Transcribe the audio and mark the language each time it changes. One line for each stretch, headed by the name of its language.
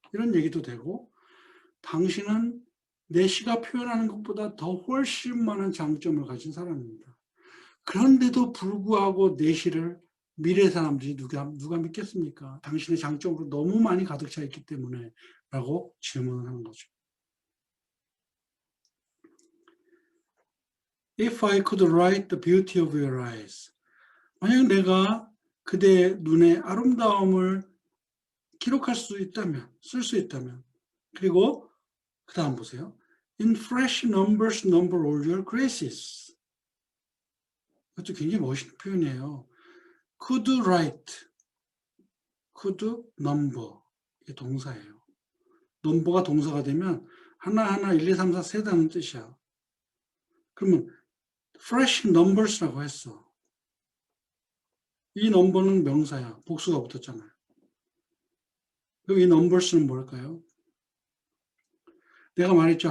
Korean: 이런 얘기도 되고 당신은 내 시가 표현하는 것보다 더 훨씬 많은 장점을 가진 사람입니다. 그런데도 불구하고 내 시를 미래 사람들이 누가 믿겠습니까? 당신의 장점으로 너무 많이 가득 차 있기 때문에 라고 질문을 하는 거죠.
English: If I could write the beauty of your eyes.
Korean: 만약 내가 그대의 눈의 아름다움을 기록할 수 있다면, 쓸 수 있다면, 그리고 그 다음 보세요.
English: In fresh numbers number all your graces.
Korean: 이것도 굉장히 멋있는 표현이에요.
English: Could write, could number.
Korean: 이게 동사예요. 넘버가 동사가 되면 하나하나 1, 2, 3, 4 세다는 뜻이야. 그러면 fresh numbers 라고 했어. 이 넘버는 명사야. 복수가 붙었잖아요. 그럼 이 넘버스는 뭘까요? 내가 말했죠.